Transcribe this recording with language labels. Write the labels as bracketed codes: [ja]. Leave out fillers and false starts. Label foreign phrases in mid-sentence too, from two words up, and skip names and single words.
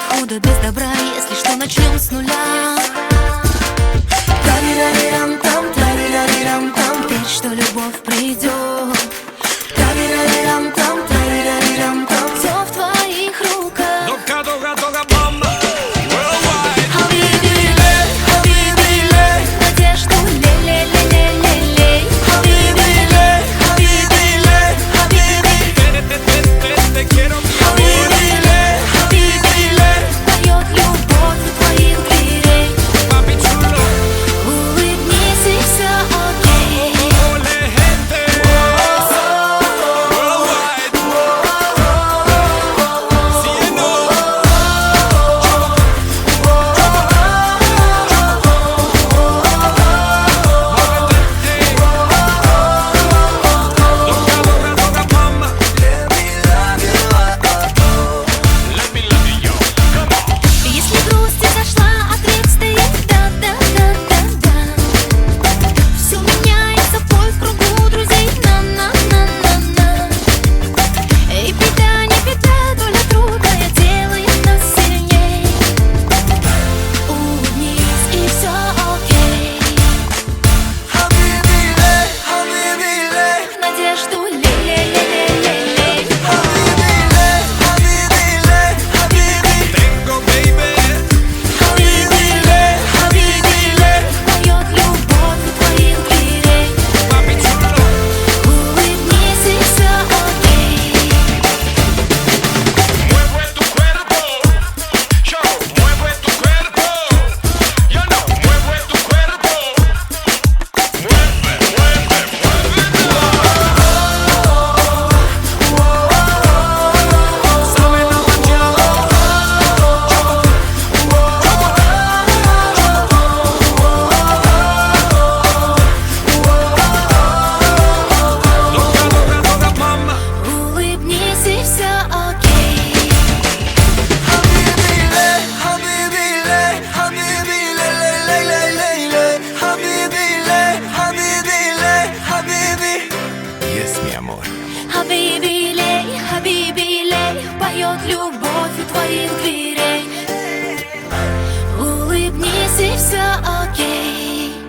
[ru] буду без добра, если что, начнем с нуля. Тарирарирам-там, тарирарирам-там, верь, что любовь придет. Тарирарирам-там, тарирарирам-там, все в твоих руках. Дога, дога, дога, мама. Worldwide. Хабиби-лей, хабиби-лей, надежду лей-лей-лей-лей-лей. Хабиби-лей, хабиби-лей, хабиби. [es] Te quiero, mi amor. [ru] Хабиби-лей, хабиби-лей, поет любовь у твоих дверей. [es] Papi chulo. [ru] Улыбнись и все окей. [es] Ole, gente. Worldwide. Cielo. Dogga, dogga, dogga, mama. [en] Let me love you, yo. Come on. [ru] Если грусть изошла, ответ стоит да-да-да-да-да. Все меняется, бой в кругу друзей, на-на-на-на-на. И беда, не беда, доля трудная делает нас сильней. Улыбнись и все окей. Хабиби-лей, хабиби-лей, Надежду лей-лей-лей-лей-лей. хабиби-лей, хабиби-лей, хабиби. [es] Tengo, baby. [ru] Хабиби-лей, хабиби-лей, поет любовь у твоих дверей. [es] Papi chulo. [ru] Улыбнись и все окей. [es] Mueve tu cuerpo, yo, mueve tu cuerpo, yo no, mueve tu cuerpo, mueve, mueve, muévelo. Sabe la mañana, dogga, dogga, dogga, mama. [ru] Улыбнись и все окей. Хабиби-лей, хабиби-лей, хабиби-лей-лей-лей-лей-лей. Хабиби-лей, хабиби-лей, хабиби. [es] Yes, mi amor. [ru] Хабиби-лей, хабиби-лей, поет любовь у твоих дверей. Улыбнись и все окей.